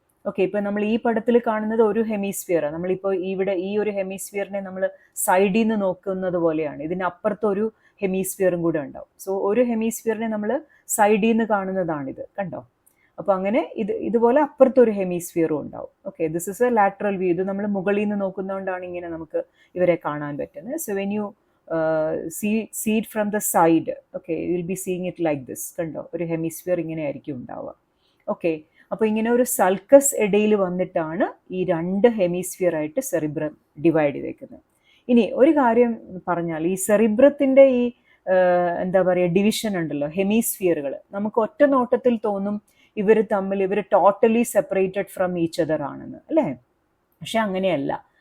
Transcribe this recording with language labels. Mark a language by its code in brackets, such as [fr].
[ml] Okay, ഇപ്പം നമ്മൾ ഈ പടത്തിൽ കാണുന്നത് ഒരു ഹെമിസ്ഫിയറാണ്. നമ്മളിപ്പോൾ ഇവിടെ ഈ ഒരു ഹെമിസ്ഫിയറിനെ നമ്മൾ സൈഡിൽ നിന്ന് നോക്കുന്നത് പോലെയാണ്. ഇതിനപ്പുറത്ത് ഒരു ഹെമിസ്ഫിയറും കൂടെ ഉണ്ടാവും. സോ ഒരു ഹെമിസ്ഫിയറിനെ നമ്മൾ സൈഡിൽ നിന്ന് കാണുന്നതാണിത്, കണ്ടോ. അപ്പോൾ അങ്ങനെ ഇതുപോലെ അപ്പുറത്തൊരു ഹെമിസ്ഫിയറും ഉണ്ടാവും. Okay, [en] This is a lateral view. [ml] ഇത് നമ്മൾ മുകളിൽ നിന്ന് നോക്കുന്നതുകൊണ്ടാണ് ഇങ്ങനെ നമുക്ക് ഇവരെ കാണാൻ പറ്റുന്നത്. [en] So when you see it from the side, okay, you will be seeing it like this. [ml] കണ്ടോ, ഒരു ഹെമിസ്ഫിയർ ഇങ്ങനെ ആയിരിക്കും ഉണ്ടാവുക. ഓക്കെ, അപ്പോൾ ഇങ്ങനെ ഒരു സൽക്കസ് ഇടയിൽ വന്നിട്ടാണ് ഈ 2 ഹെമിസ്ഫിയർ ആയിട്ട് സെറിബ്രം ഡിവൈഡ് ചെയ്തേക്കുന്നത്. ഇനി ഒരു കാര്യം പറഞ്ഞാൽ ഈ സെറിബ്രത്തിൻ്റെ ഈ എന്താ പറയുക ഡിവിഷൻ ഉണ്ടല്ലോ, ഹെമിസ്ഫിയറുകൾ, നമുക്ക് ഒറ്റ നോട്ടത്തിൽ തോന്നും ഇവർ [en] totally separated from each other [ml] ആണെന്ന്, അല്ലേ? പക്ഷെ അങ്ങനെയല്ല.